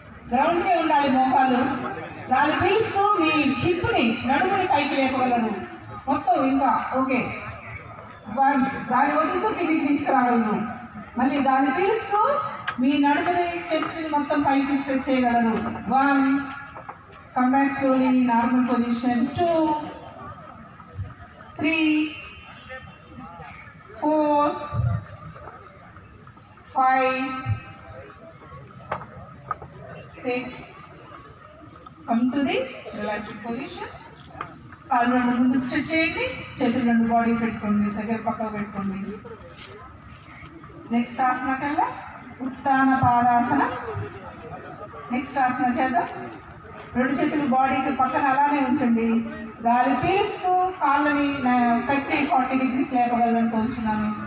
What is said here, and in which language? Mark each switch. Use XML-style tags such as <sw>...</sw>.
<te>గ్రౌండ్కే ఉండాలి మోకాలు. దాన్ని పీలుస్తూ మీ హిప్ని నడుముని పైకి లేపగలరు మొత్తం. ఇంకా ఓకే, దాని వదులుతూ కిందికి తీసుకురాగలరు. మళ్ళీ దాన్ని పీలుస్తూ మీ నడుముని చెస్ట్ మొత్తం పైకి స్ట్రెచ్ చేయగలరు.</te> <en>1, come back slowly, normal position. 2, 3, 4, 5, 6. Come to the relaxed position.</en> <te>కాళ్ళు రెండు ముందు స్ట్రెచ్ చేయండి, చేతులు రెండు బాడీ పెట్టుకోండి, దగ్గర పక్కకు పెట్టుకోండి. నెక్స్ట్ ఆసన కల్లా ఉత్తాన పాదాసన. నెక్స్ట్ ఆసన చేద్దాం. రెండు చేతులు బాడీకి పక్కన అలానే ఉంచండి. గాలి పీలుస్తూ కాళ్ళని 30-40 డిగ్రీస్ లేపగలను కోరుచున్నాను.</te>